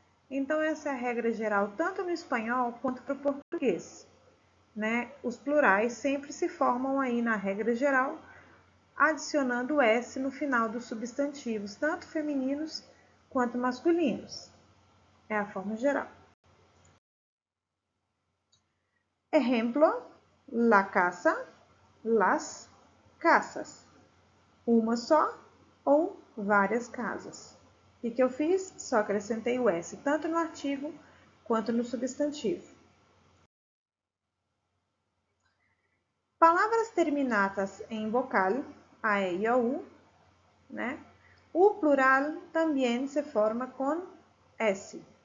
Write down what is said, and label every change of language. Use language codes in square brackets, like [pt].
[pt] Então, essa é a regra geral, tanto no espanhol quanto para o português, né? Os plurais sempre se formam aí na regra geral, adicionando S no final dos substantivos, tanto femininos quanto masculinos. É a forma geral. [es] Ejemplo, la casa, las casas. [pt] Uma só ou várias casas. O que eu fiz? Só acrescentei o S, tanto no artigo quanto no substantivo. Palavras terminadas em vocal, a, e, i, o, u, né? O plural também se forma com S.